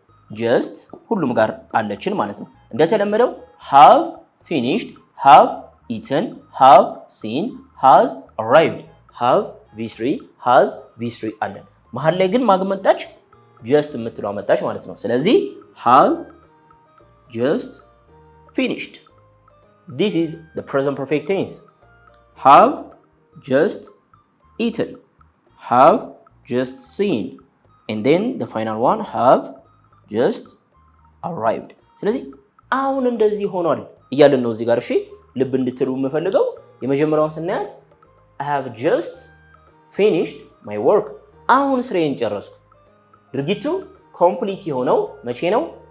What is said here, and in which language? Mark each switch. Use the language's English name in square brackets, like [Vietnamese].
[Amharic] just ሁሉም ጋር አለችን ማለት ነው። እንደተለመደው have finished, have eaten, have seen, has arrived, have v3, has v3 አለን። መሀል ላይ ግን ማግመጣች just የምትለው አመጣች ማለት ነው። ስለዚህ have just finished. [English] This is the present perfect tense. Have just eaten, have just seen, and then the final one have just arrived. [Amharic] ስለዚህ አሁን እንደዚህ ሆኗል እያልን ነው እዚህ ጋር። እሺ ልብ እንድትሉ የምፈልገው የመጀመሪያውን ስናያት [English] I have just finished my work [Amharic] አሁን ስራዬን ጨረስኩ። ድርጊቱ ኮምፕሊት የሆነው መቼ ነው?